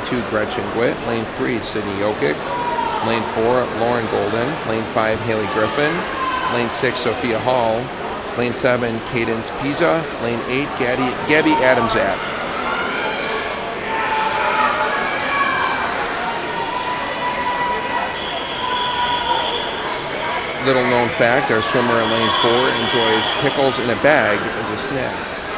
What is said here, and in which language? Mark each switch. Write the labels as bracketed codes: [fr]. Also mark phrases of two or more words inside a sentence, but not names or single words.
[en] 2 Gretchen Gwitt, lane 3 Sydney Jokic, lane 4 Lauren Golden, lane 5 Haley Griffin, lane 6 Sophia Hall, lane 7 Cadence Pisa, lane 8 Gabby Adamzak. Little known fact, our swimmer in lane 4 enjoys pickles in a bag as a snack.